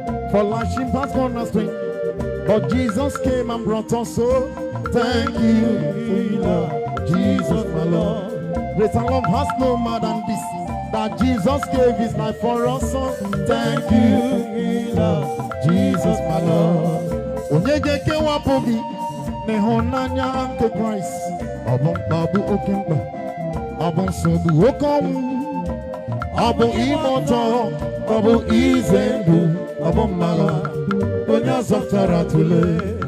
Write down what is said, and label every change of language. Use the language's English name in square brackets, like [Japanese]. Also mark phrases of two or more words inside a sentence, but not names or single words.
[English] For life she passed cornerstone, but Jesus came and brought us home. Thank you, Jesus, my Lord. Grace and love has no more than this, that Jesus gave his life for us. So thank you, Jesus, my Lord. [Igbo] Onye ga-ekewapụ gị n'ịhụnanya nke Kraịst? Ọ bụ mkpa, ọ bụ oke mkpa, ọ bụ nsogbu, oke ọnwụ. Ọ bụ ime ụtọ, ọ bụ ize ndụ, ọ bụ mma agha. Onye a zọpụtara tụlee.